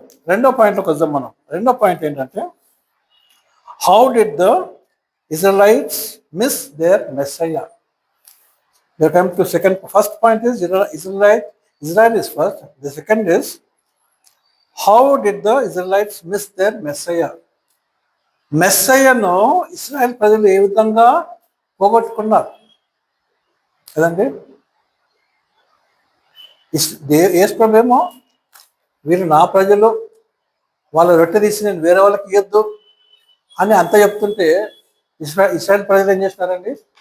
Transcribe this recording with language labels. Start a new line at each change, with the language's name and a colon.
Telugu: రెండో పాయింట్లోకి వద్దాం మనం. రెండో పాయింట్ ఏంటంటే
English: How did the Israelites miss their Messiah? We come to second. First point is Israel is first. The second is how did the Israelites miss their Messiah?
Telugu: మెస్సయ్యను Israel ప్రజలు ఏ విధంగా పోగొట్టుకున్నారు కదండి. యేసు ప్రభువేమో వీళ్ళు నా ప్రజలు, వాళ్ళ రొట్టె తీసి నేను వేరే వాళ్ళకి ఇవ్వద్దు అని అంత చెప్తుంటే ఇశ్రాయేల్ ప్రజలు ఏం చేస్తున్నారండి?